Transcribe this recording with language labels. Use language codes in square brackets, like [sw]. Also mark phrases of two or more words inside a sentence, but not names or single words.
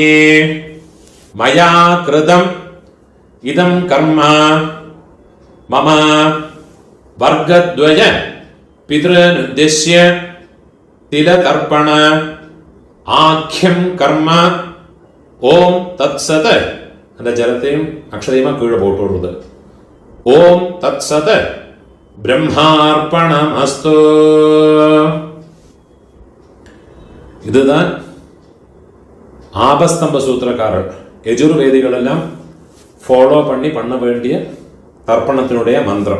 [sa] मया कृतं इदं कर्म मम वर्गद्वय पितृनुद्दिश्य तिलतर्पण आख्यं कर्म. ओं तत्सत्. [ta] அந்த ஜலத்தையும் அக்ஷதையுமா கீழே போட்டு விடுறது. [sa] ओं तत्सत् ब्रह्मार्पणम् अस्तु. [ta] இதுதான் ஆபஸ்தம்ப சூத்திரக்காரர் யஜுர்வேதிகள் எல்லாம் ஃபாலோ பண்ண வேண்டிய தர்ப்பணத்தினுடைய மந்திரம்.